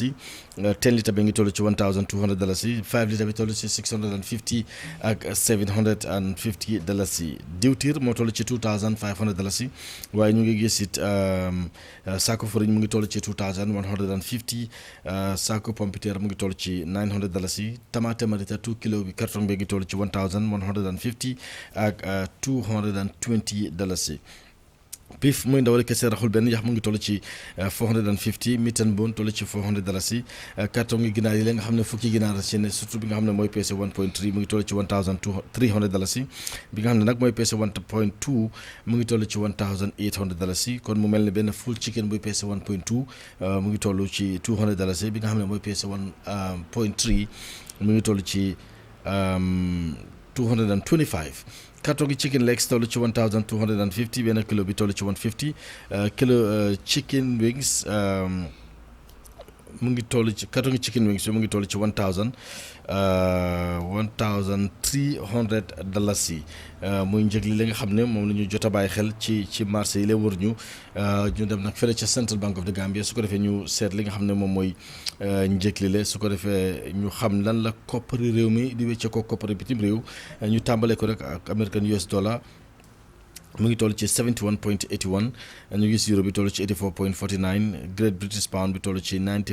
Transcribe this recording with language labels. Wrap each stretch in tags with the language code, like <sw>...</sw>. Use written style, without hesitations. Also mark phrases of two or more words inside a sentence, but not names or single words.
<wo>yi 10 litre bi ngi toll ci $1,200 yi 5 litre bi toll ci $650 ak $750 yi diwtiir moo toll ci $2,500 yi waaye ñu ngi gis it saako fariñ mu ngi toll ci $2,150 saako pompiteer mu ngi toll ci $900 yi tamaate marita 2 kilo bi carton bi ngi toll ci $1,150 ak $220 yi Beef muy ndawal kese raxul benn yax mu ngi toll ci 450</wo> <en>meat and bone</en> <wo>toll ci $400 carton yi ginaar yi la nga xam ne fukki ginaar ci ne surtout bi nga xam ne mooy peese 1.3 mu ngi toll ci $1,300 bi nga xam ne nag mooy peese 1.2 mu ngi toll ci $1,800 kon mu mel ne benn</wo> <en>full chicken</en> <wo>buy peese 1.2 mu ngi toll ci $200 bi nga xam ne mooy peese 1.3 mu ngi toll ci 225. carton gi</wo> <en>chicken legs</en> <wo>toll ci 1,250 benn kilo bi toll ci 150 kilo</wo> <en>chicken wings</en> <wo>mu ngi toll ci carton gi</wo> <en>chicken wings</en> <wo>bi mu ngi toll ci $1,300 yi muy njëg li nga xam ne moom la ñu jot a bàyyi xel ci marché yi la wër ñu dem nag fële ca Central Bank of the Gambia su ko defee ñu seet li nga xam ne moom mooy njëg li la su ko defee ñu xam lan la koppari réew mi di wécce ko koppari bitim réew ñu tàmbalee ko rek ak American US dollar mu ngi toll ci 71.81 ñu gis euro bi toll ci 84.49 Great British Pound bi toll ci</wo>